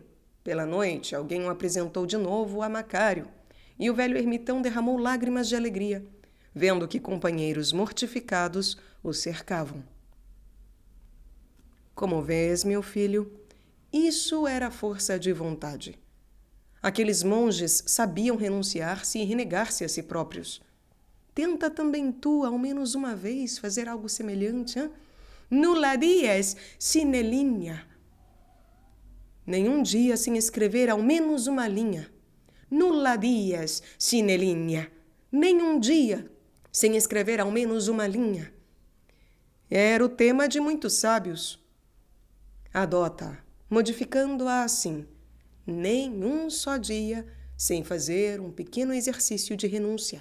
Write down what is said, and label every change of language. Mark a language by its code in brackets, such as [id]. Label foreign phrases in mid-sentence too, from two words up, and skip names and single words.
[pt] Pela noite, alguém o apresentou de novo a Macário, e o velho ermitão derramou lágrimas de alegria, vendo que companheiros mortificados o cercavam. Como vês, meu filho, isso era força de vontade. Aqueles monges sabiam renunciar-se e renegar-se a si próprios. Tenta também tu, ao menos uma vez, fazer algo semelhante, hein? [la] Nulla dies sine linea. [pt] Nenhum dia sem escrever ao menos uma linha. [la] Nulla dies sine linea. [pt] Nenhum dia sem escrever ao menos uma linha. Era o tema de muitos sábios. Adota, modificando-a assim: nenhum só dia sem fazer um pequeno exercício de renúncia.